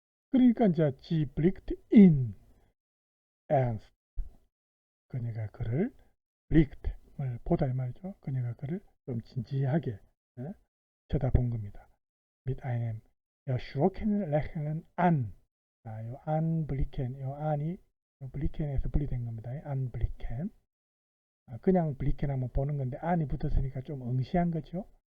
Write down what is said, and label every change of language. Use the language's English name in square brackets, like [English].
[Korean] 그러니까 이제 [German] sie blickt in ernst. [Korean] 그녀가 그를 blick을 보다 이 말이죠. 그녀가 그를 좀 진지하게 쳐다본 겁니다. [German] mit einem erschrockenen Lächeln an. [Korean] 요 anblicken, 요 an이 blicken에서 분리된 겁니다. anblicken. 그냥 blicken 하면 보는 건데 an이 붙었으니까 좀 응시한 거죠.